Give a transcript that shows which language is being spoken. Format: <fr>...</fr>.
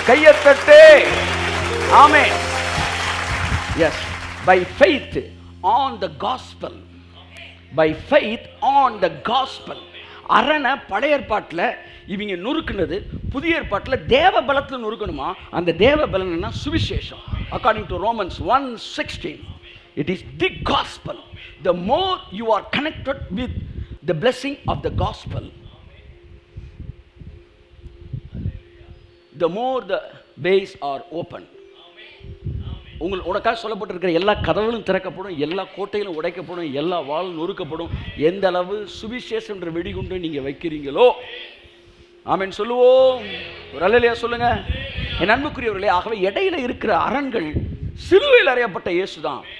<ta>Kaiyathattu. Amen.</ta> <en>Yes, by faith on the gospel. By faith on the gospel.</en> <ta>அரணை பழைய ஏற்பாட்டில் இவங்க நொறுக்குனது, புதிய ஏற்பாட்டில் தேவ பலத்தில் நொறுக்கணுமா? அந்த தேவ பலன்னா சுவிசேஷம்.</ta> <en>According to Romans 1:16, it is the gospel. The more you are connected with the blessing of the gospel, the more the ways are open.</en> <ta>உனக்காக சொல்லப்பட்டிருக்கிற எல்லா கதவுகளும் திறக்கப்படும், எல்லா கோட்டைகளும் உடைக்கப்படும், எல்லா வாளும் நொறுக்கப்படும். எந்த அளவு சுவிசேஷம் என்ற வெடிகுண்டு நீங்கள் வைக்கிறீங்களோ. ஆமென் சொல்லுவோம். ஒரு அல்லேலூயா சொல்லுங்க. என் அன்புக்குரியவர்களே, ஆகவே இடையில இருக்கிற அரண்கள் சிலுவையில் அறையப்பட்ட இயேசு தான்.</ta>